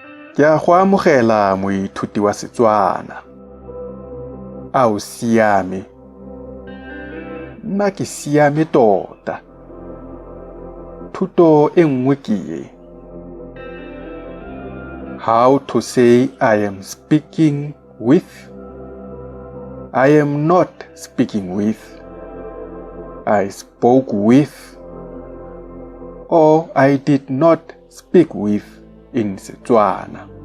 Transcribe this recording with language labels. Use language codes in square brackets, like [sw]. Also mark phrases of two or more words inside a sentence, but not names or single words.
[tn] Ke a go amogela moithuti wa Setswana. A o siame. Nna ke siame tota. Thuto e nngwe ke e. [en] How to say I am speaking with. I am not speaking with. I spoke with. Or I did not speak with in Setswana.